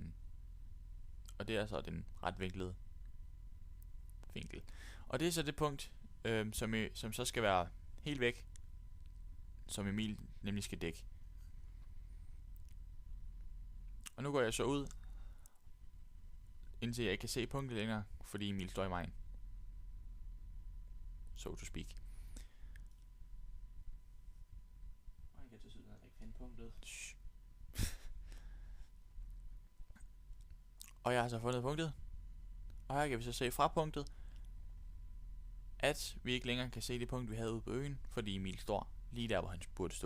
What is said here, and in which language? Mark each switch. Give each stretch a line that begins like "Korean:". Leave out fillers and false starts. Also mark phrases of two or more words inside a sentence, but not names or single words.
Danish: Og det er så den retvinklede vinkel. Og det er så det punkt, som så skal være helt væk, som Emil nemlig skal dække. Og nu går jeg så ud, indtil jeg ikke kan se punktet længere, fordi Emil står i vejen.
English: So to speak.
Danish: Og jeg kan til siden ikke finde punktet. Og jeg har så fundet punktet. Og her kan vi så se fra punktet, at vi ikke længere kan se det punkt, vi havde ude på øen, fordi Emil står lige der, hvor han burde stå.